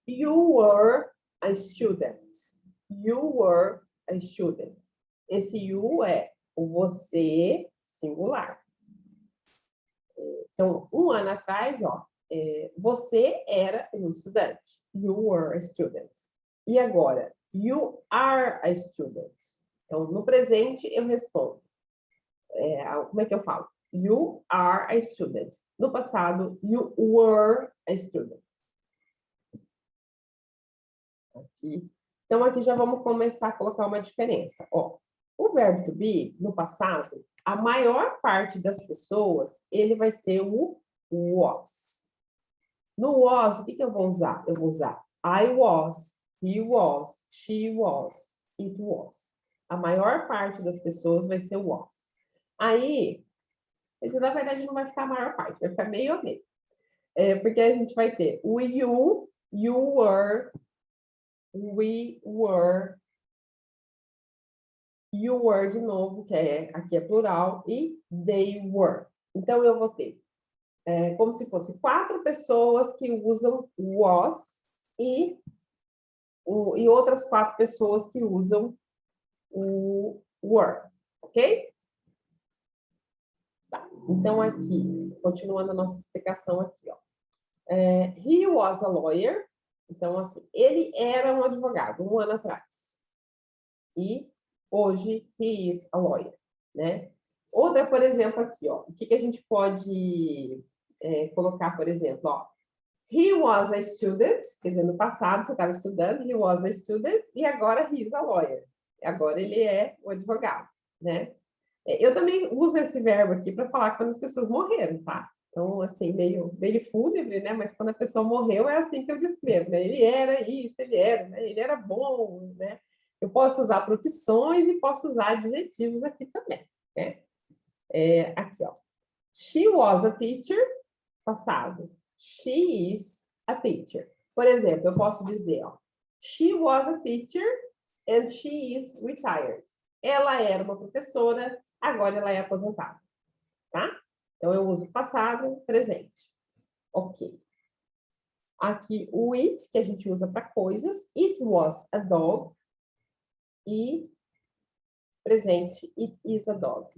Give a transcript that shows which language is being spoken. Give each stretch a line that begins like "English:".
English: You were a student. You were a student.
Portuguese: Esse you é o você singular. Então, 1 ano atrás, ó, você era um estudante.
English: You were a student.
Portuguese: E agora,
English: you are a student.
Portuguese: Então, no presente, eu respondo. Como é que eu falo?
English: You are a student.
Portuguese: No passado,
English: you were a student.
Portuguese: Aqui. Então, aqui já vamos começar a colocar uma diferença. Ó, o verbo to be, no passado, a maior parte das pessoas, ele vai ser o was. No was, o que eu vou usar? Eu vou usar
English: I was, he was, she was, it was.
Portuguese: A maior parte das pessoas vai ser o was. Aí, isso na verdade não vai ficar a maior parte, vai ficar meio a meio. Porque a gente vai ter o
English: you were, we were, you were
Portuguese: de novo, que aqui é plural, e
English: they were.
Portuguese: Então, eu vou ter como se fosse 4 pessoas que usam was e outras 4 pessoas que usam o were, ok? Tá. Então, aqui, continuando a nossa explicação aqui, ó.
English: He was a lawyer.
Portuguese: Então, assim, ele era um advogado 1 ano atrás. E hoje,
English: he is a lawyer, né?
Portuguese: Outra, por exemplo, aqui, ó. O que a gente pode colocar, por exemplo, ó.
English: He was a student,
Portuguese: quer dizer, no passado você estava estudando,
English: he was a student,
Portuguese: e agora
English: he is a lawyer.
Portuguese: Agora ele é o advogado, né? Eu também uso esse verbo aqui para falar quando as pessoas morreram, tá? Então, assim, meio fúnebre, né? Mas quando a pessoa morreu, é assim que eu descrevo, né? Ele era isso, ele era, né? Ele era bom, né? Eu posso usar profissões e posso usar adjetivos aqui também, né? Aqui, ó.
English: She was a teacher,
Portuguese: passado.
English: She is a teacher.
Portuguese: Por exemplo, eu posso dizer, ó,
English: she was a teacher and she is retired.
Portuguese: Ela era uma professora, agora ela é aposentada, tá? Então, eu uso passado, presente. Ok. Aqui, o it, que a gente usa para coisas.
English: It was a dog.
Portuguese: E presente,
English: it is a dog.